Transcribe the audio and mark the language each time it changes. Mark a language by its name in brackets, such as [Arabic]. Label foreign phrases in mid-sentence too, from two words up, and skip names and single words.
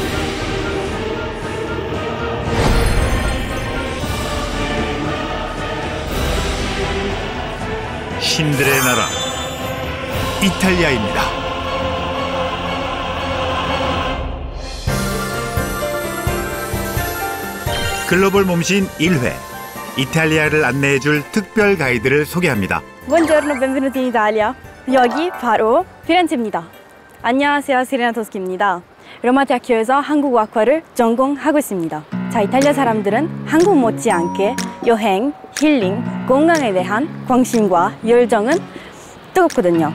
[Korean] 신들의 나라 이탈리아입니다. 글로벌 몸신 1회 이탈리아를 안내해줄 특별 가이드를 소개합니다. [Italian] Buongiorno, benvenuti in Italia. [Korean] 여기 바로 피렌체입니다. 안녕하세요, 시레나 토스키입니다. 로마 대학교에서 한국어학과를 전공하고 있습니다. 자, 이탈리아 사람들은 한국 못지않게 여행, 힐링, 건강에 대한 관심과 열정은 뜨겁거든요.